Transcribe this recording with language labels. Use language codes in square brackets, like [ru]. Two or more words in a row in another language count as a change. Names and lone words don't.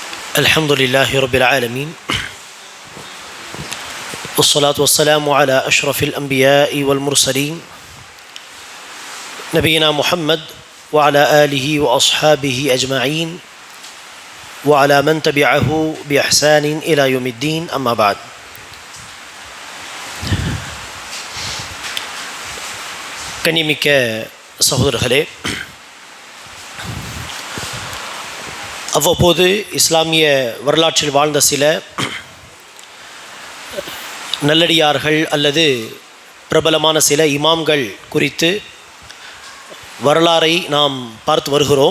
[ar] الحمد لله رب العالمين والصلاة والسلام على أشرف الأنبياء والمرسلين نبينا محمد وعلى آله وأصحابه أجمعين وعلى من تبعه بإحسان إلى يوم الدين أما بعد. [ta] கண்ணியமிக்க சகோதரர்களே, அவ்வப்போது இஸ்லாமிய வரலாற்றில் வாழ்ந்த சில நல்லடியார்கள் அல்லது பிரபலமான சில இமாம்கள் குறித்து வரலாறை நாம் பார்த்து வருகிறோம்.